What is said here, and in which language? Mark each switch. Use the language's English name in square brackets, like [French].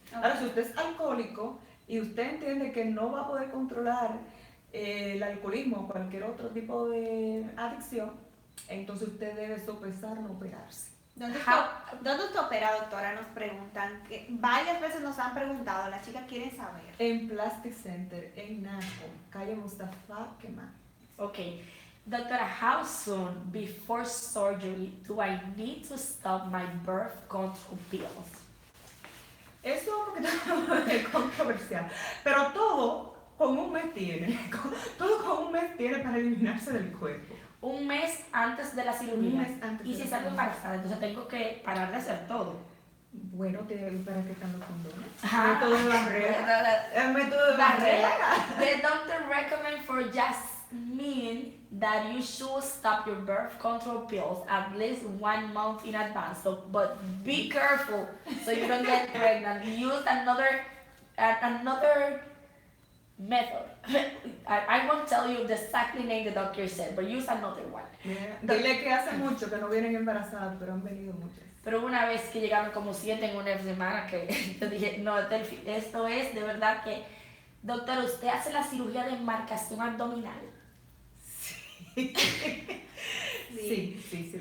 [Spanish] Ahora, si usted es alcohólico y usted entiende que no va a poder controlar el alcoholismo o cualquier otro tipo de adicción, entonces usted debe sopesar no operarse. ¿Dónde usted opera, doctora? Nos preguntan. Que varias veces nos han preguntado, las chicas quieren saber. En Plastic Center, en Naco, calle Mustafa Kemal. Okay. [English] Doctora, how soon before surgery do I need to stop my birth control pills? [Spanish] Eso es un poquito controversial, pero todo con un mes tiene, todo con un mes tiene para eliminarse del cuerpo. Un mes antes de la cirugía. Un mes antes Y de si la salgo embarazada, entonces tengo que parar de hacer todo. Bueno, ¿para qué están los condones? Ajá. Método de barrera. El método de barrera. [English] The doctor recommend for Jasmine that you should stop your birth control pills at least 1 month in advance. So, but be careful so you don't get pregnant. Use another method. I won't tell you the exactly name the doctor said, but use another one. [Spanish] Dile que hace mucho que no vienen embarazadas, pero han venido muchas. Pero una vez que llegaron como 7 en una semana, que yo dije, no, esto es de verdad que, doctor, ¿usted hace la cirugía de marcación abdominal? Sí, sí.